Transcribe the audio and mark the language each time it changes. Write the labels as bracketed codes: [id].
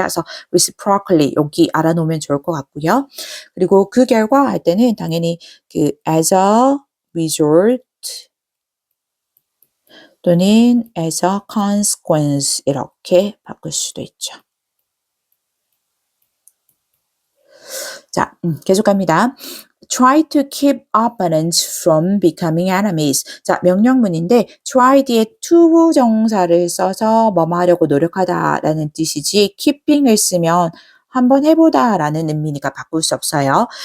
[ko] 그래서 reciprocally 여기 알아놓으면 좋을 것 같고요. 그리고 그 결과 할 때는 당연히 그 [en] as a result [ko] 또는 [en] as a consequence [ko] 이렇게 바꿀 수도 있죠. 자, 계속합니다. [en] Try to keep opponents from becoming enemies. [ko] 자, 명령문인데 try 뒤에 to 정사를 써서 뭐뭐 하려고 노력하다라는 뜻이지 keeping을 쓰면 한번 해보다라는 의미니까 바꿀 수 없어요.